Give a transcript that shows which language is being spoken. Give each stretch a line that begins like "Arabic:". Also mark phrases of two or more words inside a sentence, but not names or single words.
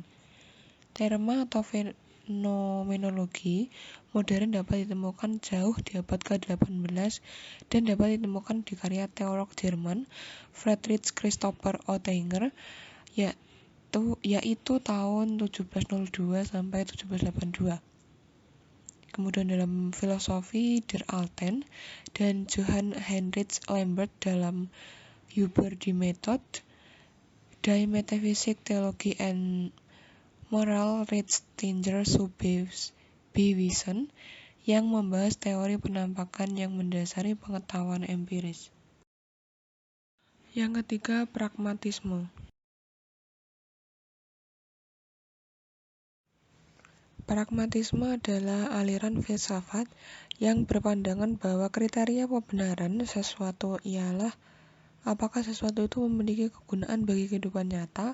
Indonesian: Terma atau fenomenologi modern dapat ditemukan jauh di abad ke-18 dan dapat ditemukan di karya teolog Jerman Friedrich Christopher Oetinger, yaitu tahun 1702 sampai 1782. Kemudian dalam filosofi Der Alten dan Johann Heinrich Lambert dalam Über die Methode der Metaphysik, Theologie and Moral Richtlinie zu Beweisen yang membahas teori penampakan yang mendasari pengetahuan empiris. Yang ketiga, pragmatisme. Pragmatisme adalah aliran filsafat yang berpandangan bahwa kriteria pembenaran sesuatu ialah apakah sesuatu itu memiliki kegunaan bagi kehidupan nyata.